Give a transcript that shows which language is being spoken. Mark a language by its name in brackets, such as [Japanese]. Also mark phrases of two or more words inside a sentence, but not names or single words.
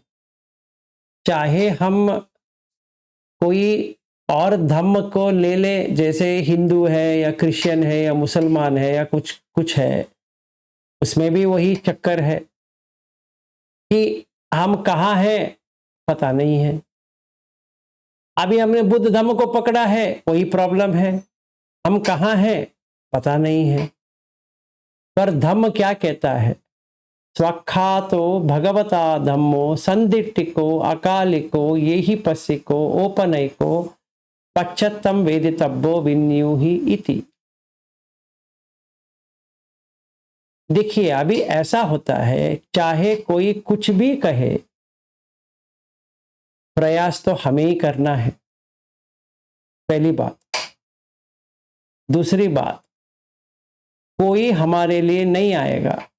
[Hindi] चाहे हम कोई और धर्म को ले ले, जैसे हिंदू है या क्रिश्चियन है या मुसलमान है या कुछ कुछ है, उसमें भी वही चक्कर है कि हम कहाँ हैं पता नहीं है। अभी हमने बुद्ध धर्म को पकड़ा है, वही प्रॉब्लम है, हम कहाँ हैं पता नहीं है। पर धम्म क्या कहता है? [Pali] स्वख्यातो भगवता धम्मो संदिट्टिको अकालिको येहि पस्सिको ओपनैको पश्चत्तम वेदितव्यो विन्यूहि इति। [Hindi] देखिए, अभी ऐसा होता है, चाहे कोई कुछ भी कहे, प्रयास तो हमें ही करना है, पहली बात। दूसरी बात, कोई हमारे लिए नहीं आएगा।